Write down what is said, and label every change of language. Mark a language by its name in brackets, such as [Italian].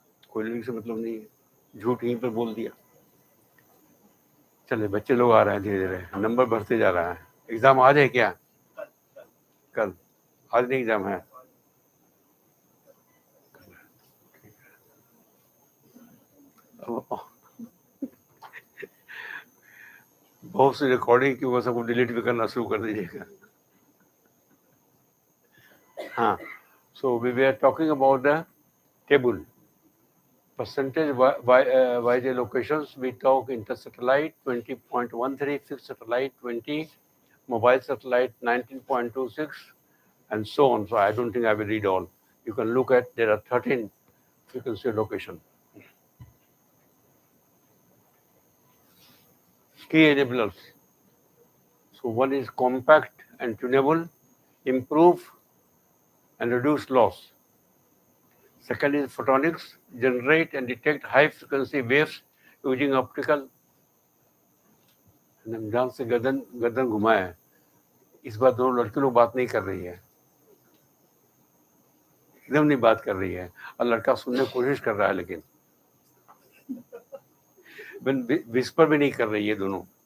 [Hindi] कोई लिरिक्स से मतलब नहीं है, झूठ यहीं पर बोल दिया। चले, बच्चे लोग आ रहे हैं धीरे धीरे, नंबर बढ़ते जा रहा है। एग्जाम आज है क्या? कल? आज नहीं एग्जाम है? बहुत सी रिकॉर्डिंग की वो सबको डिलीट भी करना शुरू कर दीजिएगा। [English] हाँ, so we were talking about the table. Percentage wise allocations, we talk inter-satellite 20.13, fixed satellite 20, mobile satellite 19.26, and so on. So I don't think I will read all. You can look at, there are 13 frequency allocation. Key enablers. So one is compact and tunable, improve and reduce loss. Second is photonics, generate and detect high frequency waves using optical. [Hindi] जान से गर्दन गर्दन घुमाया है। इस बार दोनों लड़की लोग बात नहीं कर रही है, एकदम नहीं बात कर रही है, और लड़का सुनने की कोशिश कर रहा है, लेकिन विस्पर भी नहीं कर रही है दोनों।